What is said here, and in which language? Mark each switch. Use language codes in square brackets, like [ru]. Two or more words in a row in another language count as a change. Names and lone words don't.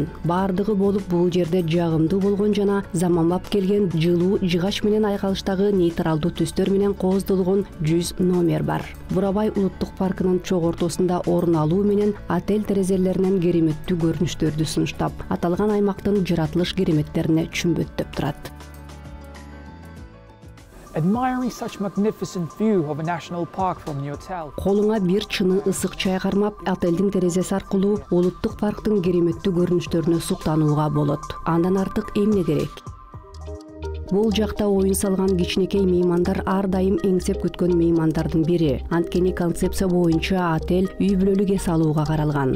[ky] Бардыгы болуп бул жерде жагымдуу болгон жана заманбап келген жылуу жыгач менен айкалыштагы нейтралдуу түстөр менен кооздолгон 100 номер бар. Бурабай улуттук паркынын чок ортосунда орун алуу менен отель терезелеринен кереметтүү көрүнүштөрдү сунуштап, аталган аймактын жаратылыш кереметтерине чүмбөттөп турат. [en] Admiring such magnificent view of a national park from the hotel. [ky] Колуңа бир чыны ысык чай кармап, отелдин терезеси аркылуу улуттук парктын кереметтүү көрүнүштөрүнө суктанууга болот. Андан артык эмне керек? Бул жакта оюн салган кичинекей меймандар ар дайым эңсеп күткөн меймандардын бири. Анткени концепция боюнча отель үй бүлөлүк эс алууга каралган.